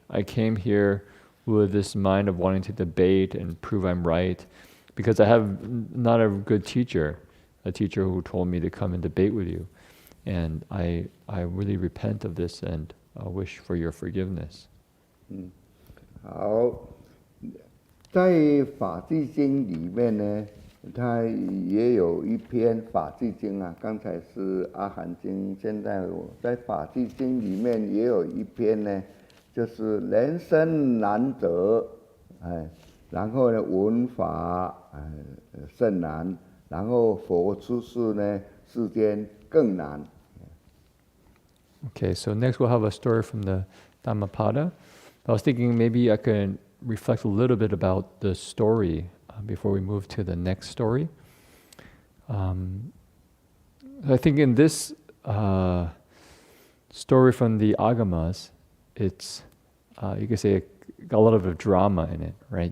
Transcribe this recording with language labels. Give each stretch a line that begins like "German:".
English: I came here with this mind of wanting to debate and prove I'm right, because I have not a good teacher, a teacher who told me to come and debate with you. And I really repent of this and wish for your forgiveness.
Chinese: 好，在法纪经里面呢，它也有一篇法纪经啊。刚才是阿含经，现在我在法纪经里面也有一篇呢，就是人生难得，然后呢闻法甚难，然后佛出世呢世间更难。
English: Okay, so next we'll have a story from the Dhammapada. I was thinking maybe I could reflect a little bit about the story before we move to the next story. I think in this story from the Agamas, it's, you could say, a lot of drama in it, right?